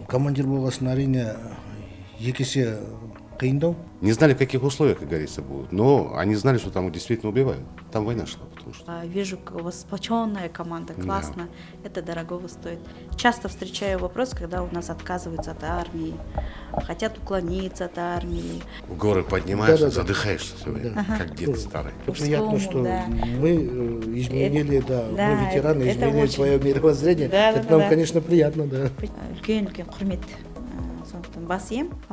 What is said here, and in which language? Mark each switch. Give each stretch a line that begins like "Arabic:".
Kazakh: Командир болғасын әрине екі есе қиындау.
Russian: Не знали, в каких условиях, как говорится, будут, но они знали, что там их действительно убивают. Там война шла, потому что... Вижу, у вас сплоченная команда, классно, это дорогого стоит. Часто встречаю вопрос, когда у нас отказываются от армии, хотят уклониться от армии. В горы поднимаешься, задыхаешься все время, как дед старый. Приятно, что мы изменили, мы ветераны, это изменили очень... свое мировоззрение. Это нам, конечно, приятно, да.
Kazakh: Үлкен құрмет, сондықтан бас ием.